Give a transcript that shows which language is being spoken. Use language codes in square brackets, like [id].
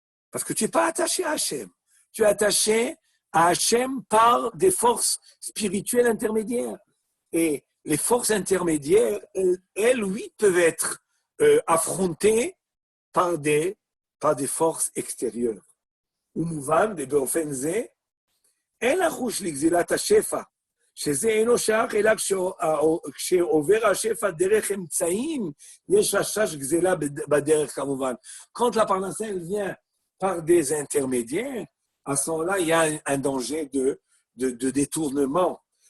[fr] Parce que tu n'es pas attaché à Hachem. Tu es attaché à Hachem par des forces spirituelles intermédiaires. Et les forces intermédiaires, elles, oui, peuvent être affrontées par des forces extérieures. [he] ומובן, ובאופן זה, אין לחוש לגזילת השפע, שזה אינו שייך, אלא כשעובר השפע דרך אמצעים, יש חשש גזילה בדרך כמובן. [fr] Quand la parnassa vient par des intermédiaires, à ce moment-là, il y a un danger de détournement.